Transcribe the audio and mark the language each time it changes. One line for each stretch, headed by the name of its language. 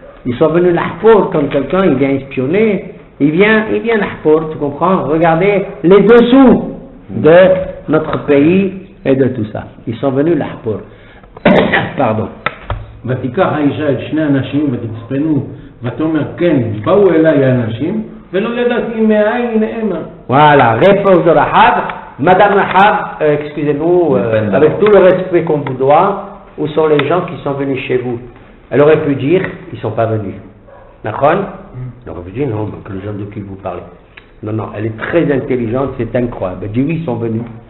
French: Ils sont venus l'Arfor quand quelqu'un il vient espionner. Il vient l'Arfor, tu comprends? Regardez les dessous de notre pays et de tout ça. Ils sont venus l'Arfor. Pardon.
Hebrew: ותיקח האישה את שני אנשים ותצפנו ותאמר כן באו אליי האנשים ולא ידעתי מאין המה.
French: Voilà, réponse de Rahab. Madame Rahab, excusez-nous, avec tout le respect qu'on vous doit, où sont les gens qui sont venus chez vous? Elle aurait pu dire, ils ne sont pas venus. D'accord? Elle aurait pu dire, non, que les gens de qui vous parlez. Non, non, elle est très intelligente, c'est incroyable. Elle dit, oui, ils sont venus.